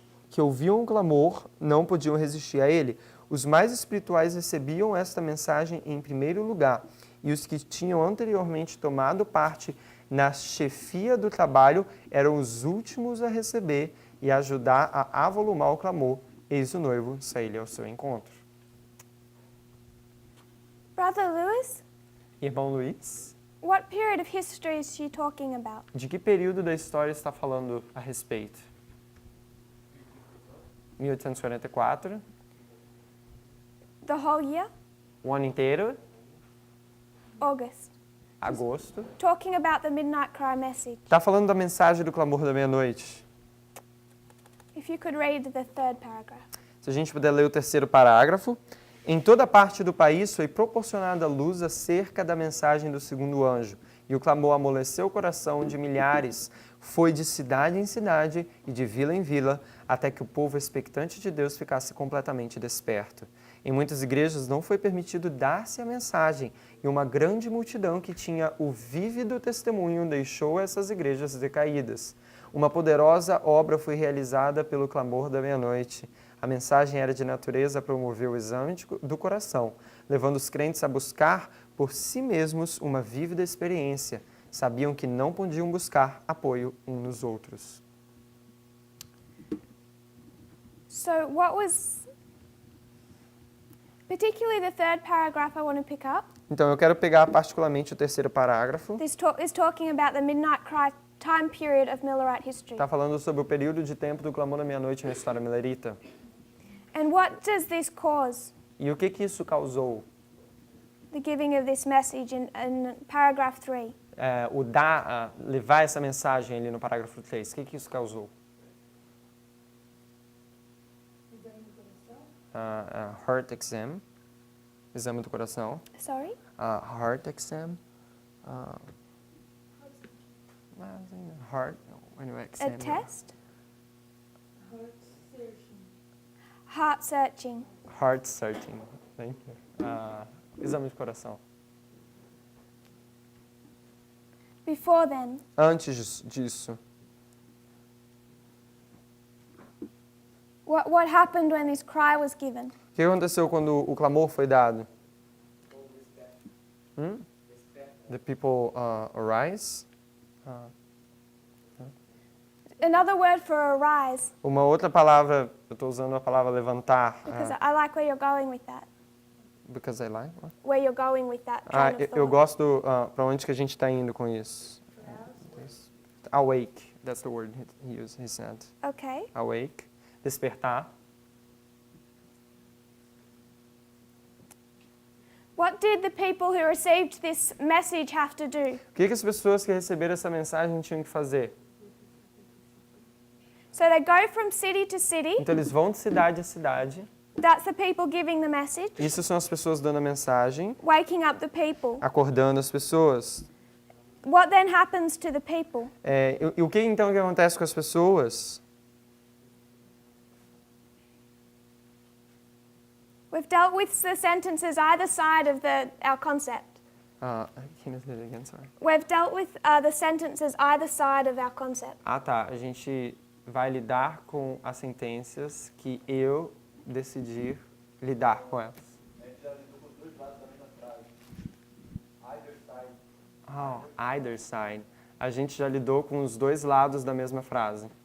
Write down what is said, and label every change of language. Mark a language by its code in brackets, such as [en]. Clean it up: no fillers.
[pt] Que ouviam o clamor, não podiam resistir a ele. Os mais espirituais recebiam esta mensagem em primeiro lugar, e os que tinham anteriormente tomado parte na chefia do trabalho eram os últimos a receber e ajudar a avolumar o clamor. Eis o noivo, saí-lhe ao seu encontro. [en] Brother Lewis, [pt] Irmão Luiz, [en] what period of history is she talking about? [pt] de que período da história está falando a respeito? [en] 1844, The whole year? [pt] o ano inteiro, [en] August. [pt] agosto. [en] Talking about the midnight cry message. [pt] Está falando da mensagem do clamor da meia-noite. [en] If you could read the third paragraph. [pt] Se a gente puder ler o terceiro parágrafo. Em toda parte do país foi proporcionada luz acerca da mensagem do segundo anjo, e o clamor amoleceu o coração de milhares. Foi de cidade em cidade e de vila em vila, até que o povo expectante de Deus ficasse completamente desperto. Em muitas igrejas não foi permitido dar-se a mensagem, e uma grande multidão que tinha o vívido testemunho deixou essas igrejas decaídas. Uma poderosa obra foi realizada pelo clamor da meia-noite. A mensagem era de natureza a promover o exame do coração, levando os crentes a buscar por si mesmos uma vívida experiência. Sabiam que não podiam buscar apoio uns nos outros. [en] So what was, particularly the third paragraph I want to pick up. [pt] Então, eu quero pegar particularmente o terceiro parágrafo. [en] This talk is talking about the midnight cry time period of Millerite history. [pt] Está falando sobre o período de tempo do clamor da meia-noite na história millerita. [en] And what does this cause? [pt] E o que isso causou? [en] The giving of this message in paragraph 3. [pt] Levar essa mensagem ali no parágrafo 3. O que isso causou? [en] Heart exam. [pt] Exame do coração. [en] Sorry? Heart exam. Heart. When you A examine. test? Heart searching. Heart searching. Thank you. [pt] Exame de coração. [en] Before then, [pt] Antes disso, [en] what happened when this cry was given? [pt] o que aconteceu quando o clamor foi dado? [en] The people arise. Another word for arise, [pt] Uma outra palavra, eu estou usando a palavra levantar. [en] because I like where you're going with that. Because I like. What? Where you're going with that train of [pt] Eu [en] thought. [pt] gosto para onde que a gente está indo com isso. [en] Awake, that's the word he said. Okay. Awake, despertar. What did the people who received this message have to do? [pt] O que as pessoas que receberam essa mensagem tinham que fazer? [en] So they go from city to city. [pt] Então eles vão de cidade a cidade. [en] That's the people giving the message. [pt] Isso são as pessoas dando a mensagem, [en] Waking up the people. [pt] acordando as pessoas. [en] What then happens to the people? [pt] E o que então que acontece com as pessoas? [en] We've dealt with the sentences either side of our concept. Can you say it again, sorry? We've dealt with the sentences either side of our concept. [pt] Tá. A gente vai lidar com as sentenças que eu decidi lidar com elas. A gente já lidou com os dois lados da mesma frase. [en] Either side. [pt] A gente já lidou com os dois lados da mesma frase.